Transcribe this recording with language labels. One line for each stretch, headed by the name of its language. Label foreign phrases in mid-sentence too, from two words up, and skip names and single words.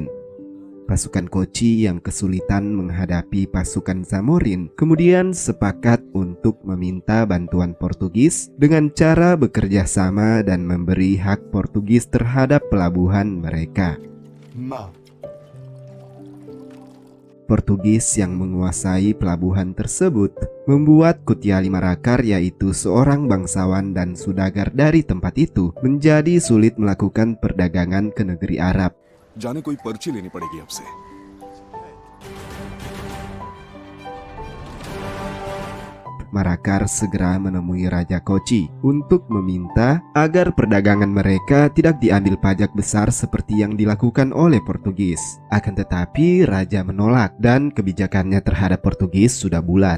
Indonesian: Pasukan Kochi yang kesulitan menghadapi pasukan Zamorin kemudian sepakat untuk meminta bantuan Portugis dengan cara bekerja sama dan memberi hak Portugis terhadap pelabuhan mereka. Portugis yang menguasai pelabuhan tersebut membuat Kunjali Marakar, yaitu seorang bangsawan dan sudagar dari tempat itu, menjadi sulit melakukan perdagangan ke negeri Arab.
Hindi: जाने कोई पर्ची लेनी पड़ेगी आपसे।
Indonesian: Marakar segera menemui Raja Kochi untuk meminta agar perdagangan mereka tidak diambil pajak besar seperti yang dilakukan oleh Portugis. Akan tetapi Raja menolak dan kebijakannya terhadap Portugis sudah bulat.